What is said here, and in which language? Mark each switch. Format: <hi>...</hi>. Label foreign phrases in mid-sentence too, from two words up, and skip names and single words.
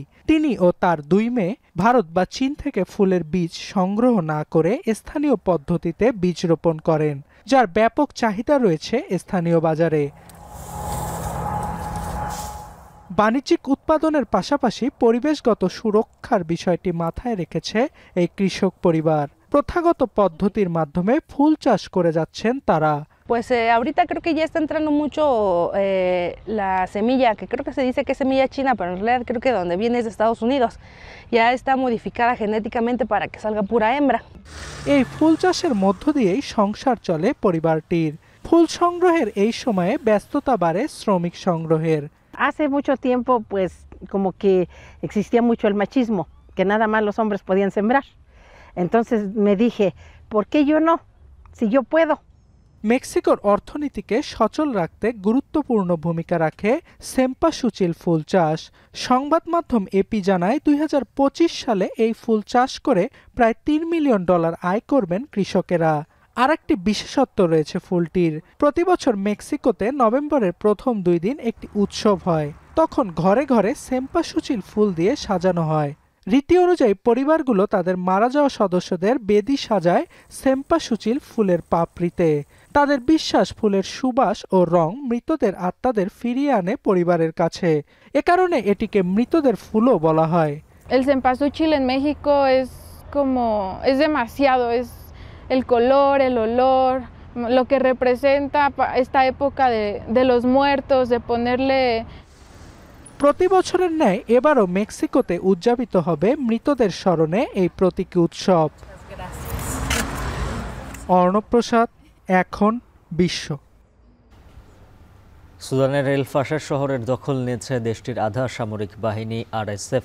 <bn>তিনি ও তার 2 মেয়ে ভারত বা চীন থেকে ফুলের বীজ সংগ্রহ না করে স্থানীয় পদ্ধতিতে বীজ রোপণ করেন, যার ব্যাপক চাহিদা রয়েছে স্থানীয় বাজারে। বাণিজ্যিক উৎপাদনের পাশাপাশি পরিবেশগত সুরক্ষার বিষয়টি মাথায় রেখেছে এই কৃষক পরিবার। প্রথাগত পদ্ধতির মাধ্যমে ফুল চাষ করে যাচ্ছেন তারা।</bn> <es>Pues ahorita creo que ya está entrando mucho la semilla, que creo que se dice que es semilla china, pero en realidad creo que donde viene es de Estados Unidos. Ya está modificada genéticamente para que salga pura hembra.</es> <bn>এই ফুল চাষের মধ্য দিয়েই সংসার চলে পরিবারটির। ফুল সংগ্রহের এই সময়ে ব্যস্ততা বাড়ে শ্রমিক সংগ্রহের।</bn> <es>Hace mucho tiempo pues como que existía mucho el machismo, que nada más los hombres podían sembrar. Entonces me dije, ¿por qué yo no? Si yo puedo.</es> <bn>মেক্সিকোর অর্থনীতিকে সচল রাখতে গুরুত্বপূর্ণ ভূমিকা রাখে সেম্পাসুচিল ফুল চাষ। সংবাদ মাধ্যম এপি জানায় 2025 সালে এই ফুল চাষ করে প্রায় $3 মিলিয়ন আয় করবেন কৃষকেরা। আর একটি বিশেষত্ব রয়েছে ফুলটির। প্রতি বছর মেক্সিকোতে নভেম্বরের প্রথম 2 দিন একটি উৎসব হয়। তখন ঘরে ঘরে সেম্পাসুচিল ফুল দিয়ে সাজানো হয়। রীতি অনুযায়ী পরিবারগুলো তাদের মারা যাওয়া সদস্যদের বেদি সাজায় সেম্পাসুচিল ফুলের পাপড়িতে। তাদের বিশ্বাস, ফুলের সুবাস ও রং মৃতদের আত্মাদের ফিরিয়ে আনে পরিবারের কাছে। এ কারণে এটিকে মৃতদের ফুলও বলা হয়।</bn> <es>El cempasúchil en México es demasiado, es el color, el olor, lo que representa esta época de los muertos, de ponerle।</es> <bn>প্রতি বছরের ন্যায় এবারও মেক্সিকোতে উদযাপিত হবে মৃতদের স্মরণে এই প্রতীকী উৎসব। অর্ণব প্রসাদ, এখন বিশ্ব। সুদানের এল ফাশার শহরের দখল নিয়েছে দেশটির আধা সামরিক বাহিনী RSF।</bn>